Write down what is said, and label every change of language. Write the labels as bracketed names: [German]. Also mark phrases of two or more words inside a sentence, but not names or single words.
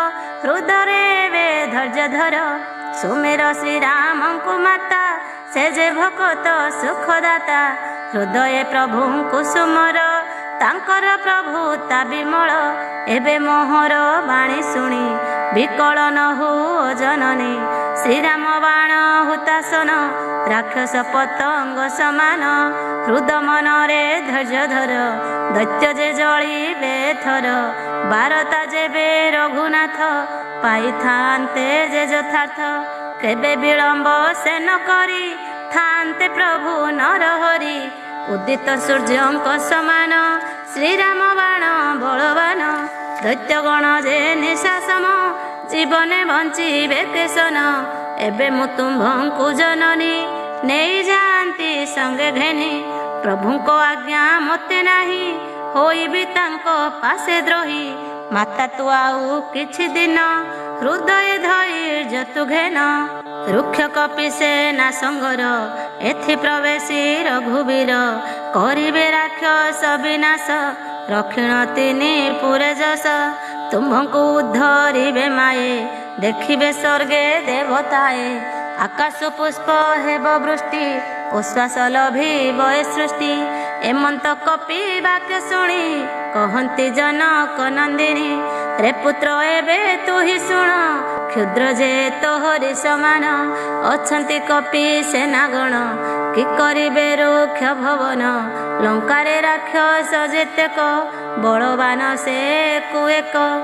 [Odia] ହୃଦୟ ବେ ଧୈର୍ଯ୍ୟ ଧର ସୁମେର ଶ୍ରୀରାମଙ୍କୁ ମାତା ସେ ଯେ ଭଗତ ସୁଖଦାତା ହୃଦୟ ପ୍ରଭୁଙ୍କୁ ସୁମର ତାଙ୍କର ପ୍ରଭୁତା ବିମଳ ଏବେ ମୋହର ବାଣୀ ଶୁଣି ବିକଳ ନ ହୁଅ ଜନନୀ ଶ୍ରୀରାମ ବାଣ ହୁତାସନ ରାକ୍ଷସ ପତଙ୍ଗ ସମାନ ହୃଦ ମନରେ ଧୈର୍ଯ୍ୟ ଧର ଦୈତ୍ୟ ଯେ ଜଳିବେ ଥର ବାରତା ଯେବେ ରଘୁନାଥ ପାଇଥାନ୍ତେ ଯେ ଯଥାର୍ଥ କେବେ ବିଳମ୍ବ ସେ ନ କରି ଥାନ୍ତେ ପ୍ରଭୁ ନରହରି ଉଦିତ ସୂର୍ଯ୍ୟଙ୍କ ସମାନ ଶ୍ରୀରାମ ବାଣ ବଳବାନ ଦୈତ୍ୟଗଣ ଯେ ନିଶାସମ ଜୀବନେ ବଞ୍ଚିବେ କେସନ ଏବେ ମୁ ତୁମ୍ଭଙ୍କୁ ଜନନୀ ନେଇ ଯାତି ସଙ୍ଗେ ଘେନି ପ୍ରଭୁଙ୍କୁ ଆଜ୍ଞା ମତେ ନାହିଁ ହୋଇବି ତାଙ୍କ ପାଶେ ଦ୍ରୋହୀ ମାତା ତୁ ଆଉ କିଛି ଦିନ ହୃଦୟ ଧୈର୍ଯ୍ୟ ତୁ ଘେନ ରୁକ୍ଷ କପି ସେନା ସଙ୍ଗର ଏଥି ପ୍ରବେଶି ରଘୁବୀର କରିବେ ରାକ୍ଷସ ବିନାଶ ରକ୍ଷିଣ ତିନି ପୁରେ ଯଶ ତୁମ୍ଭଙ୍କୁ ଉଦ୍ଧରିବେ ମାଏ ଦେଖିବେ ସ୍ୱର୍ଗେ ଦେବତାଏ ଆକାଶ ପୁଷ୍ପ ହେବ ବୃଷ୍ଟି ଉଶ୍ୱାସ ଲଭିବ ଏ ସୃଷ୍ଟି ଏମନ୍ତ କପି ବାକ୍ୟ ଶୁଣି କହନ୍ତି ଜନକ ନନ୍ଦିନୀ ରେ ପୁତ୍ର ଏବେ ତୁ ହି ଶୁଣ କ୍ଷୁଦ୍ର ଯେ ତୋହରି ସମାନ ଅଛନ୍ତି କପି ସେନାଗଣ କି କରିବେ ରୁକ୍ଷ ଭବନ ଲଙ୍କାରେ ରାକ୍ଷସ ଯେତେକ ବଳବାନ ସେ କୁଏକ